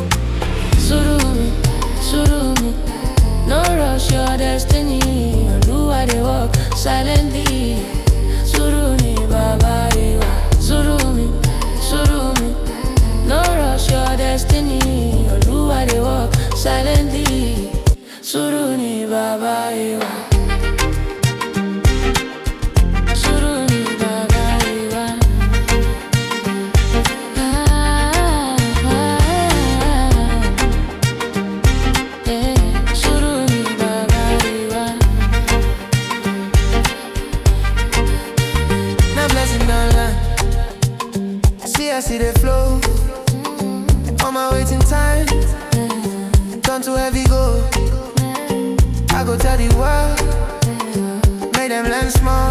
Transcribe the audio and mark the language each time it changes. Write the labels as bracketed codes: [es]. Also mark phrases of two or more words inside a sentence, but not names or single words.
[yo] Suru mi, [pcm] no rush your destiny. Oluwa dey walk silently. [yo] Suru mi, Baba Iwa. Suru mi, [pcm] no rush your destiny. silently. [yo] Suru ni baba iwa. Suru ni baba iwa. Suru ni baba iwa. [pcm] Now blessing down line. I see the flow. On my waiting time, turn to heavy gold. I go tell the world, make them learn small.